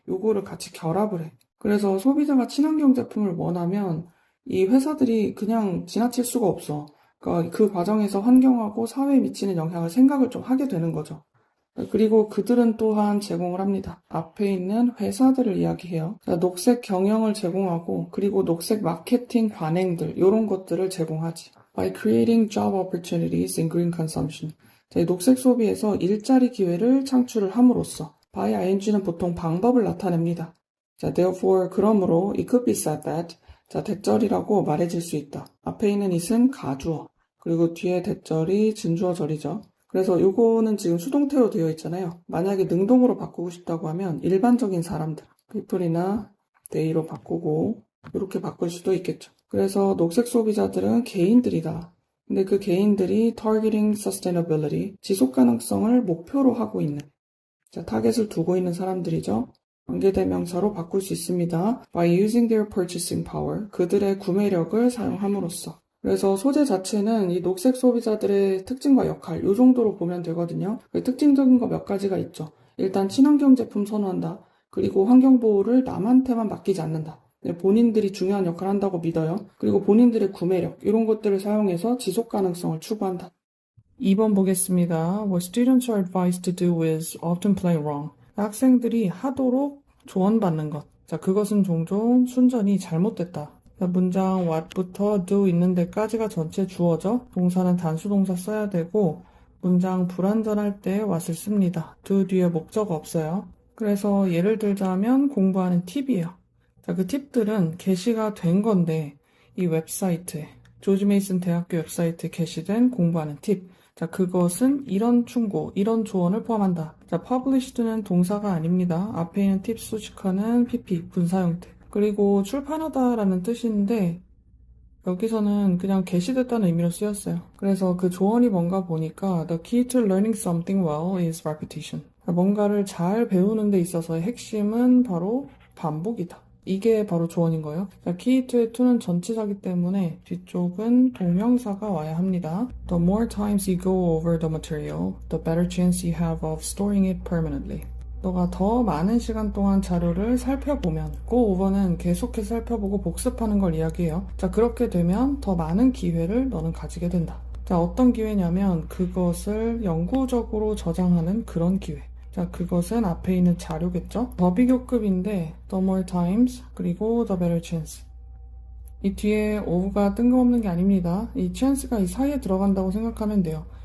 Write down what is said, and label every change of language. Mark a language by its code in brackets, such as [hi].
[ko] 요거를 같이 결합을 해. 그래서 소비자가 친환경 제품을 원하면 이 회사들이 그냥 지나칠 수가 없어. 그러니까 그 과정에서 환경하고 사회에 미치는 영향을 생각을 좀 하게 되는 거죠. 그리고 그들은 또한 제공을 합니다. 앞에 있는 회사들을 이야기해요. 녹색 경영을 제공하고 그리고 녹색 마케팅 관행들 이런 것들을 제공하지. [en] By creating job opportunities in green consumption. [ko] 자, 녹색 소비에서 일자리 기회를 창출을 함으로써 by ing는 보통 방법을 나타냅니다. [en] 자, therefore [ko] 그러므로 [en] it could be said that. [ko] 자, 대절이라고 말해질 수 있다. 앞에 있는 it은 가주어 그리고 뒤에 대절이 진주어절이죠. 그래서 요거는 지금 수동태로 되어 있잖아요. 만약에 능동으로 바꾸고 싶다고 하면 일반적인 사람들, people이나 they로 바꾸고 이렇게 바꿀 수도 있겠죠. 그래서 녹색 소비자들은 개인들이다. 근데 그 개인들이 [en] targeting sustainability, [ko] 지속 가능성을 목표로 하고 있는, 자, 타겟을 두고 있는 사람들이죠. 관계대명사로 바꿀 수 있습니다. [en] By using their purchasing power, [ko] 그들의 구매력을 사용함으로써. 그래서 소재 자체는 이 녹색 소비자들의 특징과 역할, 이 정도로 보면 되거든요. 특징적인 거 몇 가지가 있죠. 일단 친환경 제품 선호한다. 그리고 환경보호를 남한테만 맡기지 않는다. 본인들이 중요한 역할을 한다고 믿어요. 그리고 본인들의 구매력, 이런 것들을 사용해서 지속 가능성을 추구한다. 2번 보겠습니다. [en] What students are advised to do is often play wrong. [ko] 학생들이 하도록 조언받는 것. 자, 그것은 종종 순전히 잘못됐다. 자, 문장 what부터 do 있는 데까지가 전체 주어죠. 동사는 단수동사 써야 되고 문장 불완전할 때 what을 씁니다. do 뒤에 목적 없어요. 그래서 예를 들자면 공부하는 팁이에요. 자, 그 팁들은 게시가 된 건데 이 웹사이트에 조지 메이슨 대학교 웹사이트에 게시된 공부하는 팁. 자, 그것은 이런 충고, 이런 조언을 포함한다. 자, published는 동사가 아닙니다. 앞에 있는 팁 수식하는 pp, 분사 형태. 그리고 출판하다라는 뜻인데 여기서는 그냥 게시됐다는 의미로 쓰였어요. 그래서 그 조언이 뭔가 보니까 [en] The key to learning something well is repetition. [ko] 뭔가를 잘 배우는 데 있어서의 핵심은 바로 반복이다. 이게 바로 조언인 거예요. 자, key to의 to는 전치사기 때문에 뒤쪽은 동명사가 와야 합니다. [en] The more times you go over the material, the better chance you have of storing it permanently. [ko] 너가 더 많은 시간 동안 자료를 살펴보면, go over는 계속해서 살펴보고 복습하는 걸 이야기해요. 자, 그렇게 되면 더 많은 기회를 너는 가지게 된다. 자, 어떤 기회냐면 그것을 영구적으로 저장하는 그런 기회. 자, 그것은 앞에 있는 자료겠죠? 더 비교급인데 [en] the more times [ko] 그리고 [en] the better chance. [ko] 이 뒤에 of가 뜬금없는 게 아닙니다. 이 chance가 이 사이에 들어간다고 생각하면 돼요.